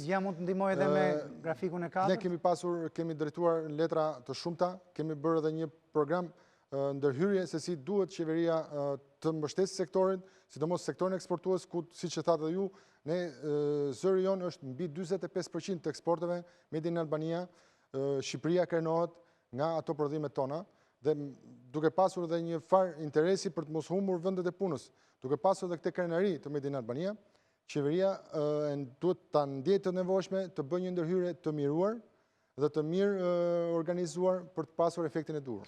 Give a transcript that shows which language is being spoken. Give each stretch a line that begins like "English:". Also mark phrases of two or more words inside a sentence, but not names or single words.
Albanian: Ja mund të ndihmojë edhe me grafikun e 4. Ne kemi drejtuar letra të shumta, kemi bërë edhe një program ndërhyrje se si duhet qeveria të mbështesë sektorin, sidomos sektorin eksportues ku siç e thatë ju, ne zëri jonë është mbi 45% të eksporteve
English: made in Albania,
Albanian: Shqipëria krenohet nga ato prodhimet tona. Dhe duke pasur dhe një farë interesi për të mos humbur vendet e punës, duke pasur dhe këtë krenari të
English: Made in Albania,
Albanian: qeveria duhet të ndjejë të nevojshme të bëjë një ndërhyrje të miruar dhe të mirë organizuar për të pasur efektin e duhur.